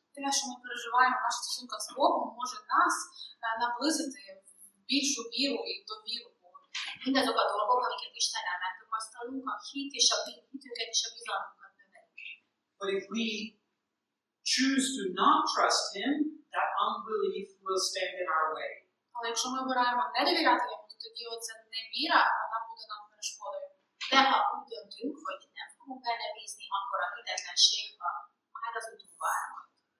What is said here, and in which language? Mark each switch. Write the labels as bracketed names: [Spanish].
[Ukrainian] Те, що ми переживаємо в наших стосунках з Богом, може нас наблизити в більшу віру і довіру Богу. [Hungarian] Mindazok a dolgok, amiket Istennel megtapasztalunk, a hitünket és a bizalmunkat növelik. [English] But if we choose to not trust Him, that unbelief will stand in our way. [Ukrainian] Але якщо ми обираємо не довіряти йому, то тоді оця невіра, вона буде нам перешкодою. [Hungarian] De ha úgy döntünk, hogy nem fogunk benne bízni, akkor a hitetlenség az utunkba áll majd.